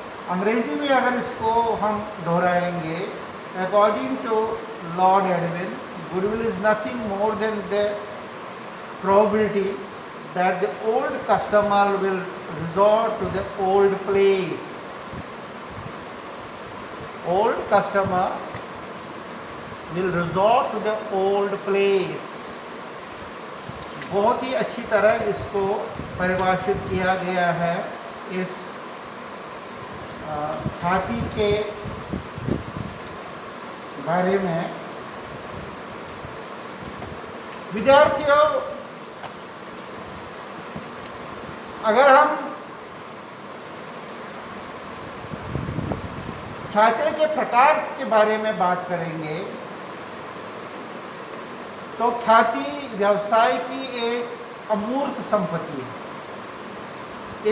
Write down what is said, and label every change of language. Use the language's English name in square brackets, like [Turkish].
[Hindi] अंग्रेजी में अगर इसको हम दोहराएंगे, [English] According to Lord Edwin, goodwill is nothing more than the probability that the old customer will resort to the old place. Old customer will resort to the old place. [Hindi] बहुत ही अच्छी तरह इसको परिभाषित किया गया है इस ख्याति के बारे में। विद्यार्थियों, अगर हम ख्याति के प्रकार के बारे में बात करेंगे तो ख्याति व्यवसाय की एक अमूर्त संपत्ति है।